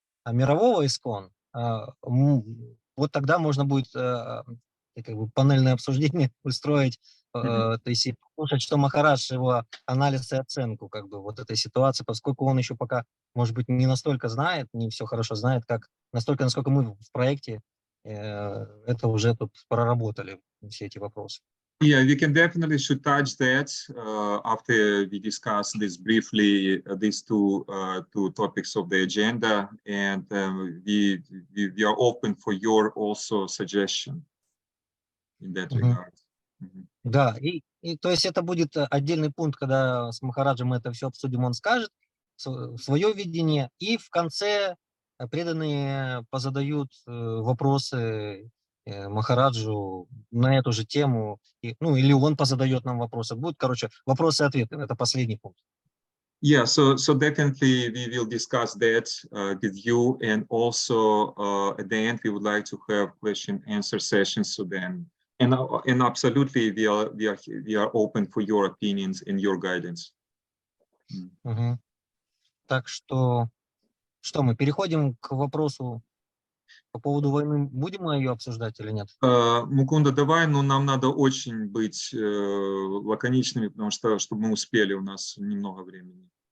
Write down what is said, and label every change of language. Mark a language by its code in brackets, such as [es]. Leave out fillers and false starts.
[ru] мирового ИСКОН, вот тогда можно будет как бы панельное обсуждение устроить, то есть и послушать, что Махарадж, его анализ и оценку как бы вот этой ситуации, поскольку он еще пока, может быть, не настолько знает, не все хорошо знает, как настолько, насколько мы в проекте это уже тут проработали, все эти вопросы. [en] Yeah, we can definitely should touch that after we discuss this briefly, these two topics of the agenda, and we are open for your also suggestion in that regard. [ru] Да, и то есть это будет отдельный пункт, когда с Махараджем мы это все обсудим, он скажет свое видение, и в конце преданные позадают вопросы Махараджу на эту же тему, ну или он позадает нам вопросы. Будут, короче, вопросы и ответы, это последний пункт. [en] Yeah, so definitely we will discuss that with you, and also at the end we would like to have question answer sessions. So then, and absolutely we are open for your opinions and your guidance. [ru] Так что мы переходим к вопросу по поводу войны. Будем мы ее обсуждать или нет? Мукунда, давай, но нам надо очень быть лаконичными, потому что, чтобы мы успели, у нас немного времени.